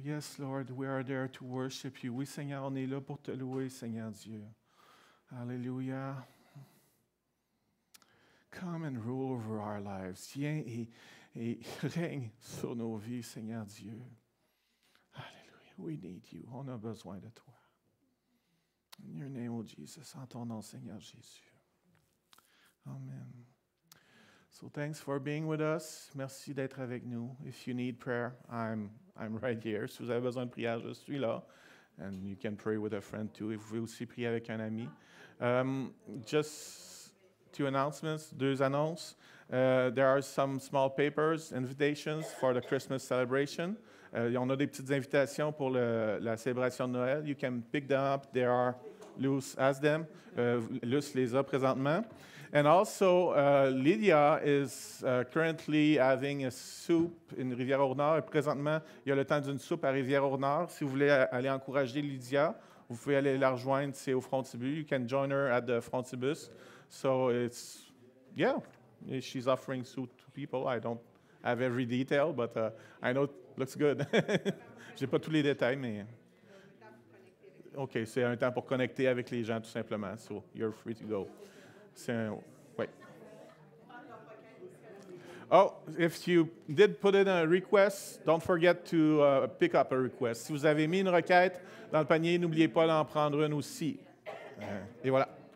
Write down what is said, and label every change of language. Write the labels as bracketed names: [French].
[English] Yes, Lord, we are there to worship you. [French] Oui, Seigneur, on est là pour te louer, Seigneur Dieu. Hallelujah. [English] Come and rule over our lives. [French] Viens et règne sur nos vies, Seigneur Dieu. [English] Hallelujah. We need you. [French] On a besoin de toi. [English] In your name, oh Jesus. [French] En ton nom, Seigneur Jésus. Amen. [English] So thanks for being with us. [French] Merci d'être avec nous. [English] If you need prayer, I'm right here. [French] Si vous avez besoin de prière, je suis là. [English] And you can pray with a friend too. [French] If vous voulez aussi prier avec un ami. [English] Just two announcements, [French] deux annonces. [English] There are some small papers, invitations for the Christmas celebration. [French] On a des petites invitations pour la célébration de Noël. [English] You can pick them up. They are loose as them. [French] Luce les a présentement. [English] And also, Lydia is currently having a soup in Rivière-au-Nord. [French] Présentement, il y a le temps d'une soupe à Rivière-au-Nord. Si vous voulez aller encourager Lydia, vous pouvez aller la rejoindre, c'est au Frontibus. [English] You can join her at the Frontibus. So it's, yeah, she's offering soup to people. I don't have every detail, but I know it looks good. [French] Je n'ai pas tous les détails, mais... OK, c'est un temps pour connecter avec les gens, tout simplement. [English] So you're free to go. Wait. Oh, if you did put in a request, don't forget to pick up a request. [French] Si vous avez mis une requête dans le panier, n'oubliez pas d'en prendre une aussi. Et voilà.